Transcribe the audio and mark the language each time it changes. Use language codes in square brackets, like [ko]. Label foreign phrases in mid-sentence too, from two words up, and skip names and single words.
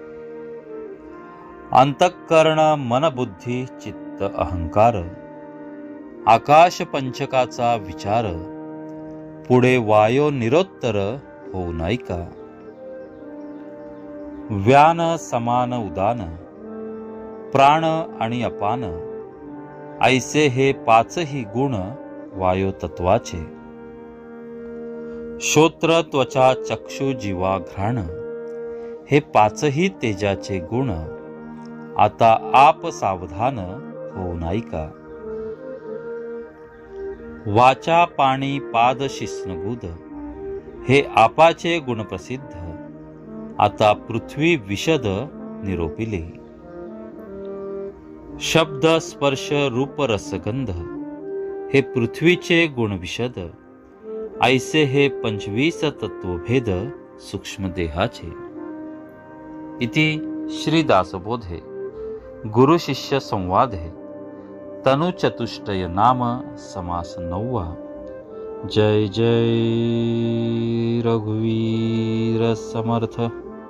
[mr] अंतःकरण मन बुद्धी चित्त अहंकार आकाश पंचकाचा विचार पुढे वायो निरोत्तर होऊ नाही का। व्यान समान उदान प्राण आणि अपान ऐसे हे पाचही गुण वायो तत्वाचे। श्रोत्र त्वचा चक्षु जीवा घ्राण हे पाचही तेजाचे गुण आता आप सावधान होऊ नाही का। वाचा पाणी पाद शिस्नगुद हे आपाचे गुण प्रसिद्ध आता पृथ्वी विशद निरोपिले। शब्द स्पर्श रूप रसगंध हे पृथ्वीचे गुणविशद, ऐसे हे 25 तत्वभेद सूक्ष्म देहाचे. इति श्री दासबोधे गुरु शिष्य संवादे तनुचतुष्टय नाम समास 9. जय जय रघुवीर समर्थ.